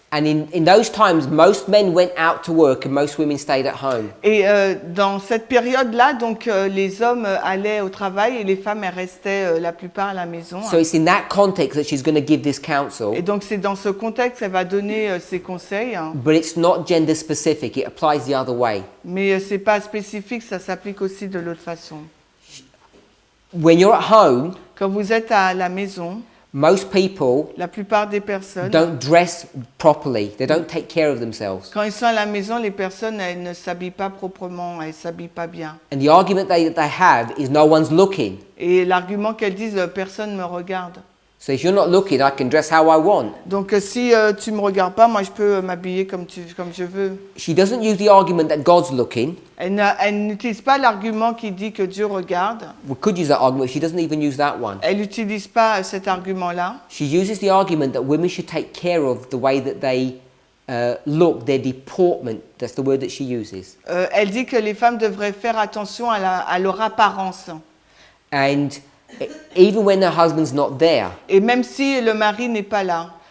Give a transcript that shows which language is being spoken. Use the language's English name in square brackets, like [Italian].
[English] and in those times, most men went out to work and most women stayed at home. [French] Et dans cette période-là, donc les hommes allaient au travail et les femmes elles restaient la plupart à la maison. [English] So it's in that context that she's going to give this counsel, [French] Et donc c'est dans ce contexte qu'elle va donner ses conseils, [English] but it's not gender specific. It applies the other way. [French] mais c'est pas spécifique, ça s'applique aussi de l'autre façon. [English] When you're at home, [French] Quand vous êtes à la maison, [English] most people [French] la plupart des personnes, [English] don't dress properly. They don't take care of themselves. [French] quand ils sont à la maison, les personnes elles ne s'habillent pas proprement, elles s'habillent pas bien. [English] And the argument they have is no one's looking. [French] Et l'argument qu'elles disent, personne me regarde. [English] So if you're not looking, I can dress how I want. [French] Donc si tu me regardes pas, moi je peux m'habiller comme je veux. [English] She doesn't use the argument that God's looking. [French] Elle n'utilise pas l'argument qui dit que Dieu regarde. [English] We could use that argument. She doesn't even use that one. [French] Elle n'utilise pas cet argument-là. [English] She uses the argument that women should take care of the way that they look, their deportment. That's the word that she uses. [French] Elle dit que les femmes devraient faire attention à leur apparence. [English] And even when her husband's not there. [French] Et même si le mari n'est pas là.